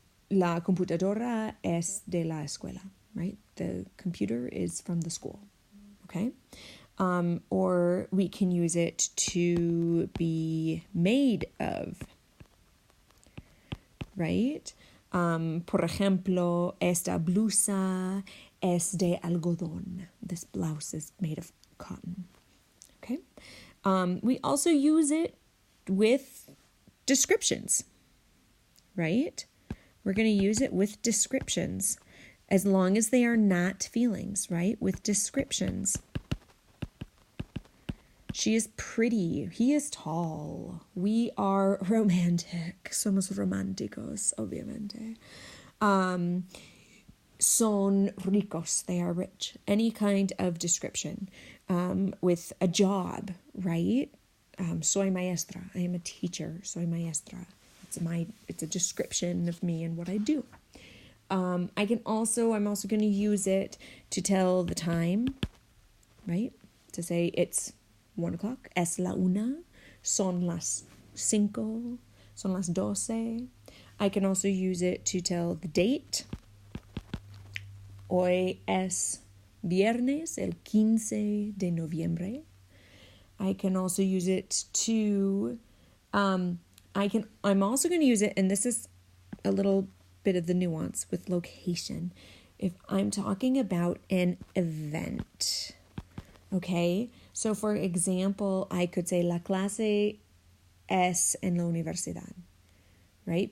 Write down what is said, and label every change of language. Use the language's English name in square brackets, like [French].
[Spanish] La computadora es de la escuela, right? [English] The computer is from the school, okay? Or we can use it to be made of, right? [Spanish] Por ejemplo, esta blusa es de algodón. [English] This blouse is made of cotton, okay? We also use it with descriptions, right? We're going to use it with descriptions as long as they are not feelings, right? With descriptions. She is pretty. He is tall. We are romantic. [Spanish] Somos románticos, obviamente. Son ricos. [English] They are rich. Any kind of description. With a job, right? [Spanish] Soy maestra. [English] I am a teacher. Soy maestra. It's a description of me and what I do. I'm also going to use it to tell the time, right? To say it's 1 o'clock, [Spanish] es la una, son las 5, son las 12. [English] I can also use it to tell the date. [Spanish] Hoy es viernes, el 15 de noviembre. [English] I can also use it to, I'm also going to use it, and this is a little bit of the nuance with location. If I'm talking about an event, okay? So, for example, I could say [Spanish] la clase es en la universidad, [English] right?